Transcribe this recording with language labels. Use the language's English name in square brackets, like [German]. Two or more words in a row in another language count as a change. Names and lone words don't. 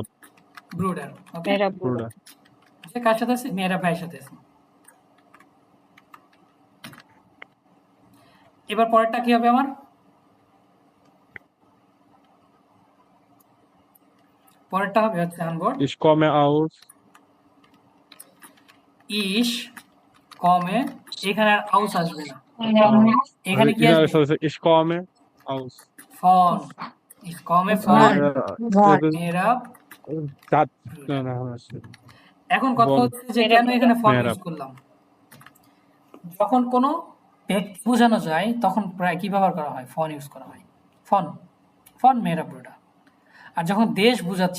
[Bangla] ব্রুডার। ওকে, মেয়েরা ব্রুডা। যে কার সাথে আছে? মেয়েরা ভাইয়ের সাথে আছে। এবার পরেরটা কি হবে আমার? পরেরটা হবে হচ্ছে আনবোর্ড [German] Ich komme aus, ich komme, [Bangla] এখানে আর আউস আসবে না, এখানে কি আসবে? [German] Ich komme aus. von, ich komme von মেয়েরা [Bangla] Das, এখন কথা বল। হচ্ছে যে কেন এখানে ফন মেহরাব। ইউজ করলাম? যখন কোনো ব্যক্তি বোঝানো যায় তখন প্রায় কি ব্যবহার করা হয়? ফন ইউজ করা হয়। [German] von, von মেহরাব Bruder। [Bangla] আর যখন দেশ বোঝাচ্ছি,